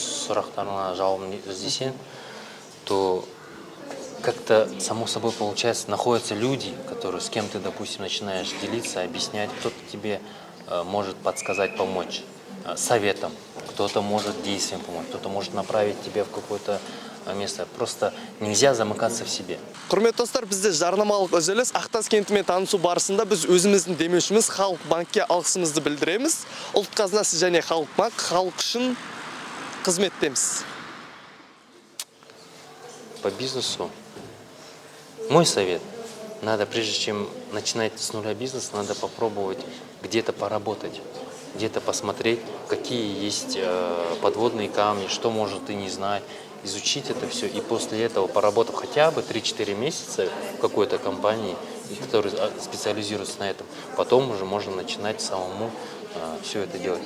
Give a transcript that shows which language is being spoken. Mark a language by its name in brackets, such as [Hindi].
[Kazakh] сұрақтарына жауабын іздесең, [Russian] то как-то само собой получается, находятся люди, которые с кем ты, допустим, начинаешь делиться, объяснять, кто-то тебе может подсказать, помочь советом, кто-то может действием помочь, кто-то может направить тебя в какое-то место. Просто нельзя замыкаться в себе. [Kazakh] Құрметті достар, бізде жарнамалық үзіліс. Ақтас кентімен танысу барысында біз өзіміздің демеушіміз Халық банкке алғысымызды білдіреміз. Ұлт қазынасы және Халық банк халық үшін қызметтеміз. [Russian] По бизнесу мой совет: надо, прежде чем начинать с нуля бизнес, надо попробовать где-то поработать, где-то посмотреть, какие есть подводные камни, что может ты не знать, изучить это все, и после этого, поработав хотя бы 3-4 месяца в какой-то компании, которая специализируется на этом, потом уже можно начинать самому все это делать.